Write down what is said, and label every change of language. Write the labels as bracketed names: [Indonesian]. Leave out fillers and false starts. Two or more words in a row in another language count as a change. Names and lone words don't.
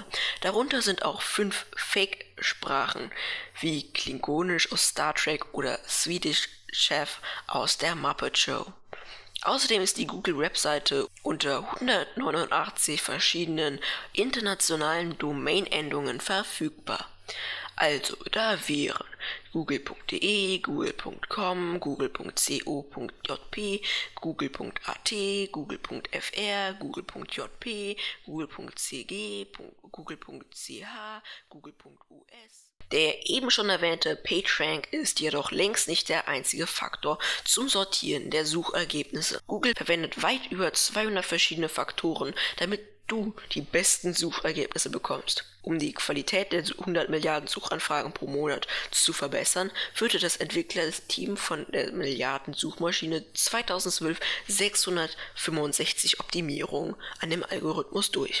[German] Darunter sind auch 5 Fake-Sprachen wie Klingonisch aus Star Trek oder Swedish Chef aus der Muppet Show. Außerdem ist die Google-Webseite unter 189 verschiedenen internationalen Domain-Endungen verfügbar. Also da wären google.de, google.com, google.co.jp, google.at, google.fr, google.jp, google.cg, google.ch, google.us. Der eben schon erwähnte PageRank ist jedoch längst nicht der einzige Faktor zum Sortieren der Suchergebnisse. Google verwendet weit über 200 verschiedene Faktoren, damit du die besten Suchergebnisse bekommst. Um die Qualität der 100 Milliarden Suchanfragen pro Monat zu verbessern, führte das Entwicklerteam von der Milliarden-Suchmaschine 2012 665 Optimierungen an dem Algorithmus durch.